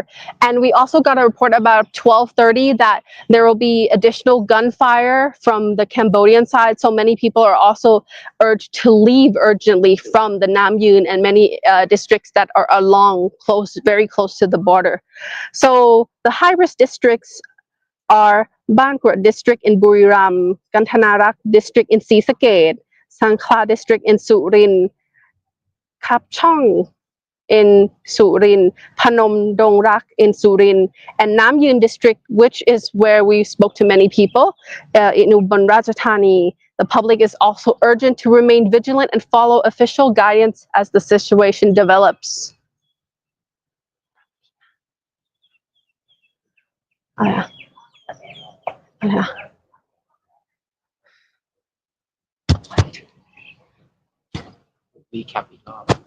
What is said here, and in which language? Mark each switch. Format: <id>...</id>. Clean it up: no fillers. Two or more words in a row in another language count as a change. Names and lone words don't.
<en>And we also got a report about 12:30 that there will be additional gunfire from the Cambodian side. So many people are also urged to leave urgently from the Namyun and many districts that are along very close to the border. So the high-risk districts are Ban Krut District in Buriram, Kantanarak District in ศรีสะเกษ Sangkla District in Surin, Kap Chong in Surin, Phnom Dong Rak in Surin, and Namyun District, which is where we spoke to many people in Ubon Ratchathani. The public is also urgent to remain vigilant and follow official guidance as the situation develops.</en> <th>recap อีกรอบ</th>